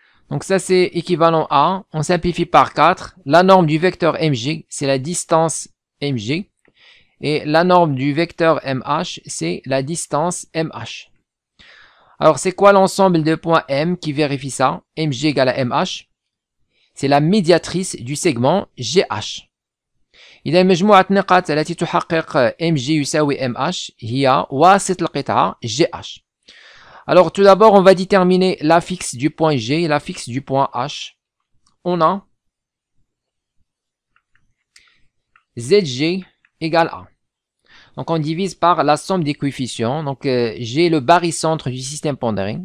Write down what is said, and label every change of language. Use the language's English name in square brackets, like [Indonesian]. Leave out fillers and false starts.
[French] Donc ça c'est équivalent à, on simplifie par 4, la norme du vecteur Mg, c'est la distance Mg, et la norme du vecteur MH, c'est la distance MH. Alors c'est quoi l'ensemble de points M qui vérifie ça? Mg égale à MH, c'est la médiatrice du segment GH. [Arabic] إذا مجموعة النقاط التي تحقق Mg يساوي MH هي واسط القطعة GH. [French] Alors tout d'abord, on va déterminer l'affixe du point G et l'affixe du point H. On a ZG égale A. Donc on divise par la somme des coefficients. Donc j'ai le barycentre du système pondéré.